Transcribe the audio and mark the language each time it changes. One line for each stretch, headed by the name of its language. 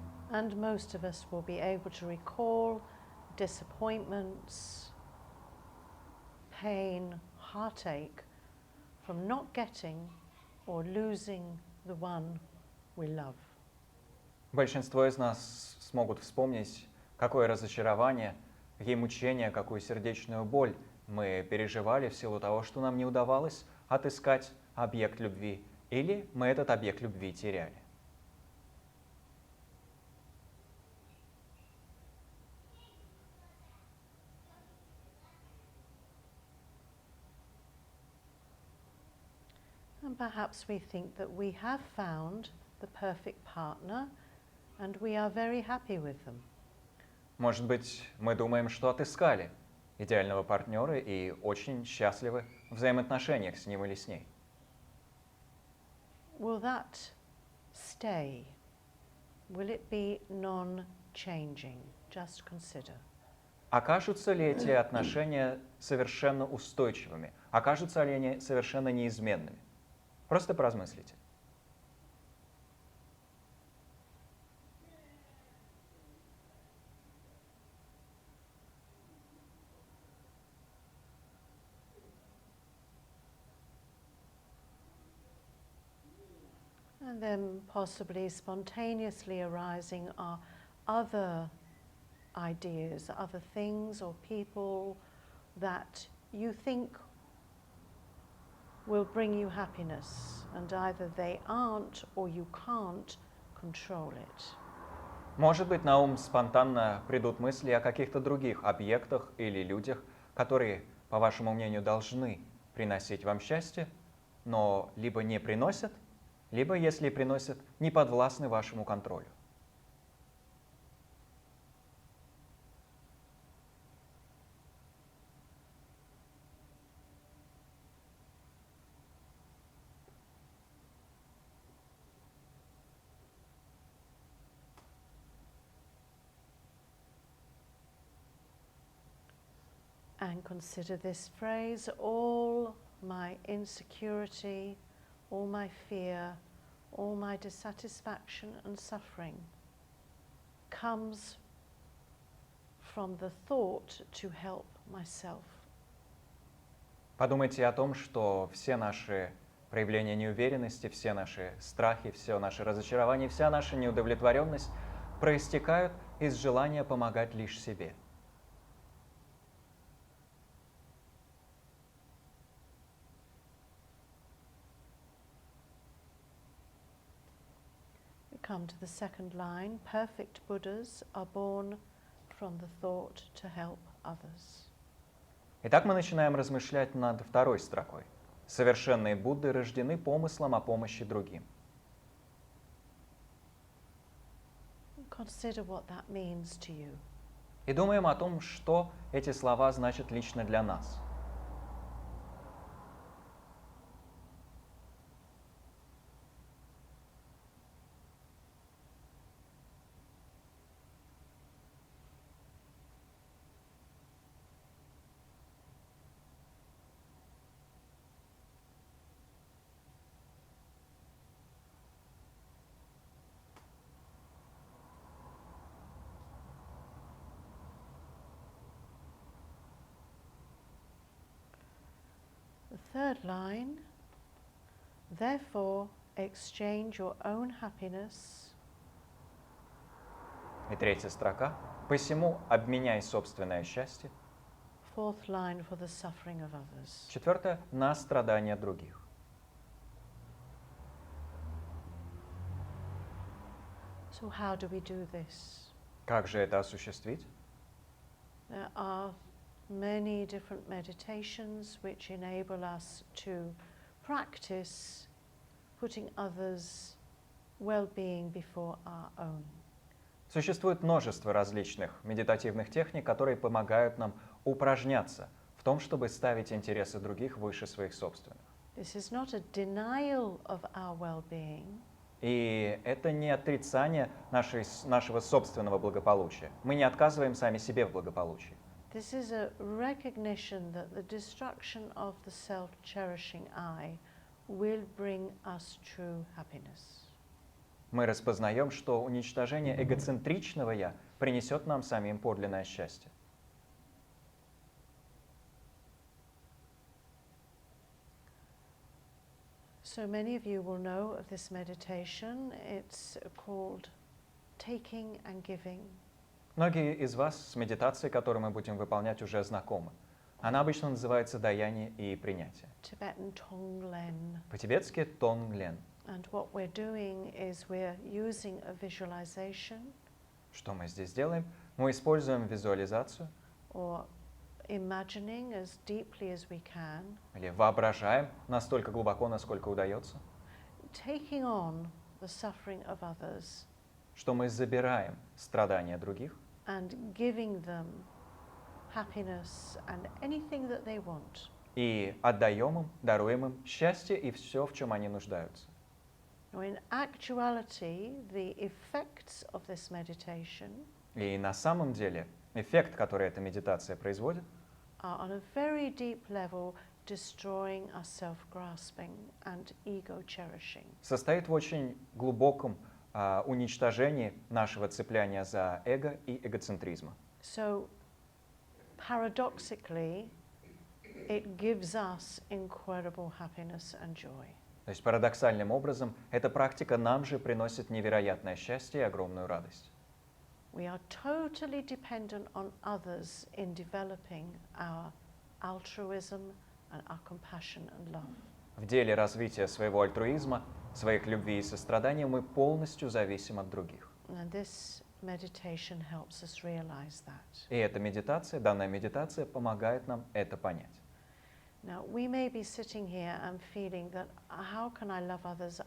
English: And most of us will be able to recall disappointments, pain, heartache from not getting or losing the one we love.
Russian: Большинство из нас смогут вспомнить, какое разочарование, какие мучения, какую сердечную боль мы переживали в силу того, что нам не удавалось отыскать объект любви, или мы этот объект любви теряли.
English: And perhaps we think that we have found the perfect partner and we are very happy with them.
Russian: Может быть, мы думаем, что отыскали идеального партнера и очень счастливы в взаимоотношениях с ним или с ней.
English: Will that stay? Will it be non-changing? Just consider.
Russian: Окажутся ли эти отношения совершенно устойчивыми? Окажутся ли они совершенно неизменными? Просто поразмыслите.
English: And then possibly spontaneously arising are other ideas, other things or people that you think will bring you happiness, and either they aren't or you can't control it.
Russian: Может быть, на ум спонтанно придут мысли о каких-то других объектах или людях, которые, по вашему мнению, должны приносить вам счастье, но либо не приносят, либо, если и приносят, не подвластны вашему контролю.
English: And consider this phrase: all my insecurity, all my fear, all my dissatisfaction and suffering comes from the thought to help myself.
Russian: Подумайте о том, что все наши проявления неуверенности, все наши страхи, все наши разочарования, вся наша неудовлетворенность проистекают из желания помогать лишь себе.
English: We come to the second line. Perfect Buddhas are born from the thought to help others.
Russian: Итак, мы начинаем размышлять над второй строкой. Совершенные Будды рождены помыслом о помощи другим.
English: Consider what that means to you.
Russian: И думаем о том, что эти слова значат лично для нас.
English: The third line, therefore exchange your own happiness
Russian: И третья строка. Посему обменяй собственное счастье.
English: fourth line for the suffering of others.
Russian: Четвертое. На страдания других.
English: So how do we do this?
Russian: Как же это осуществить?
English: There are many different meditations which enable us to practice putting others' well-being before our own.
Russian: Существует множество различных медитативных техник, которые помогают нам упражняться в том, чтобы ставить интересы других выше своих собственных.
English: This is not a denial of our well-being.
Russian: И это не отрицание нашего собственного благополучия. Мы не отказываем сами себе в благополучии.
English: This is a recognition that the destruction of the self-cherishing I will bring us true happiness.
Russian: Мы распознаем, что уничтожение эгоцентричного «я» принесет нам самим подлинное счастье.
English: So many of you will know of this meditation. It's called taking and giving.
Russian: Многие из вас с медитацией, которую мы будем выполнять, уже знакомы. Она обычно называется «даяние и принятие».
English: Tibetan Tonglen.
Russian: По-тибетски «тонглен».
English: And what we're doing is we're using a visualization
Russian: Что мы здесь делаем? Мы используем визуализацию
English: or imagining as deeply as we can,
Russian: или воображаем настолько глубоко, насколько удается,
English: taking on the suffering of others
Russian: что мы забираем страдания других
English: and giving them happiness and anything that they want.
Russian: и отдаем им, даруем им счастье и все, в чем они нуждаются.
English: Now, in actuality, the effects of this meditation
Russian: И на самом деле эффект, который эта медитация производит,
English: are on a very deep level destroying our self-grasping and ego-cherishing.
Russian: состоит в очень глубоком уничтожении нашего цепляния за эго и эгоцентризма.
English: So, paradoxically, it gives us incredible happiness and joy.
Russian: То есть парадоксальным образом эта практика нам же приносит невероятное счастье и огромную радость.
English: We are totally dependent on others in developing our altruism and our compassion and love.
Russian: В деле развития своего альтруизма, своих любви и сострадания мы полностью зависим от других.
English: And this meditation helps us realize that.
Russian: И эта медитация, данная медитация помогает нам это понять.
English: Now, we may be sitting here and feeling that how can I love others?